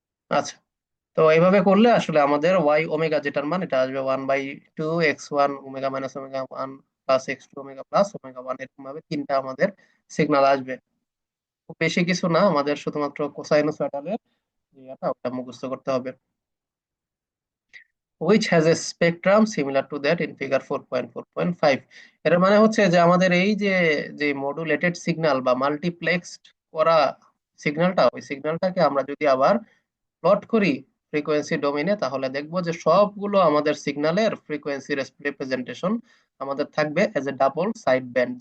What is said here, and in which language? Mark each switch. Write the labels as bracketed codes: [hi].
[bn] আচ্ছা, তো এইভাবে করলে আসলে আমাদের ওয়াই ওমেগা যেটার মান এটা আসবে 1/2 x1 omega minus omega 1 plus x2 omega plus omega 1, এরকম ভাবে তিনটা আমাদের সিগন্যাল আসবে। খুব বেশি কিছু না, আমাদের শুধুমাত্র কোসাইনোসয়েডালের যে ওটা মুখস্থ করতে হবে। [en] which has a spectrum similar to that in figure 4.4.5। [bn] এর মানে হচ্ছে যে আমাদের এই যে যে মডুলেটেড সিগন্যাল বা মাল্টিপ্লেক্সড করা সিগন্যালটা, ওই সিগন্যালটাকে আমরা যদি আবার প্লট করি ফ্রিকোয়েন্সি ডোমেইনে, তাহলে দেখবো যে সবগুলো আমাদের সিগন্যালের ফ্রিকোয়েন্সি রিপ্রেজেন্টেশন আমাদের থাকবে as a double side band.